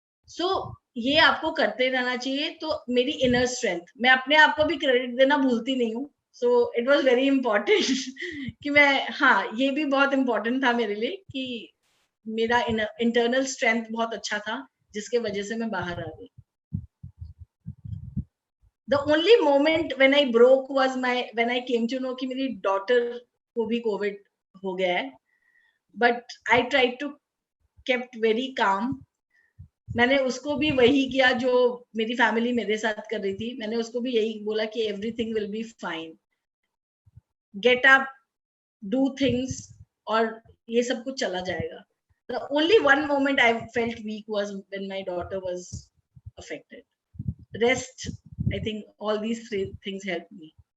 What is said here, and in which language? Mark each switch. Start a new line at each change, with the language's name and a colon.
Hindi: सो ये आपको करते रहना चाहिए। तो मेरी इनर स्ट्रेंथ, मैं अपने आप को भी क्रेडिट देना भूलती नहीं हूँ।
English: so it was very important
Hindi: कि मैं, हाँ ये भी बहुत इंपॉर्टेंट था मेरे लिए कि मेरा इंटरनल स्ट्रेंथ बहुत अच्छा था जिसके वजह से मैं बाहर आ गई।
English: The only moment when I broke was when I came to know
Hindi: कि मेरी डॉटर को भी कोविड हो गया है,
English: but I tried to kept very calm.
Hindi: मैंने उसको भी वही किया जो मेरी फैमिली मेरे साथ कर रही थी। मैंने उसको भी यही बोला कि
English: everything will be fine, get up, do things,
Hindi: और ये सब कुछ चला जाएगा।
English: The only one moment I felt weak was when my daughter was affected. Rest, I think all these three things helped me.